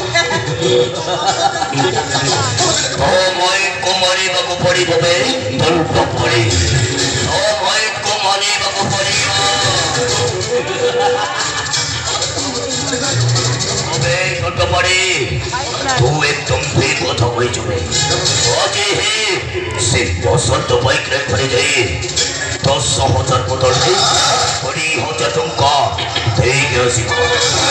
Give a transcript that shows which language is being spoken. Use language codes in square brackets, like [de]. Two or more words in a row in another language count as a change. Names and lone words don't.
[or] ମାଇକୁ ମାରିବାକୁ ପଡ଼ିବ ବେ ଦଣ୍ଡ ପଡ଼ି ମାଇକୁ ମାରିବାକୁ ପଡ଼ିବ ଦଣ୍ଡ ପଡ଼ି ତୁ ଏକଦମ ଠିକ କଥା କହିଛୁ ଆଜି ସେ ବସନ୍ତ ବାଇକରେ ଘରେ ଯାଇ 10,000 ବଦଳରେ 20,000 ଟଙ୍କା ଦେଇକି ଆସିବ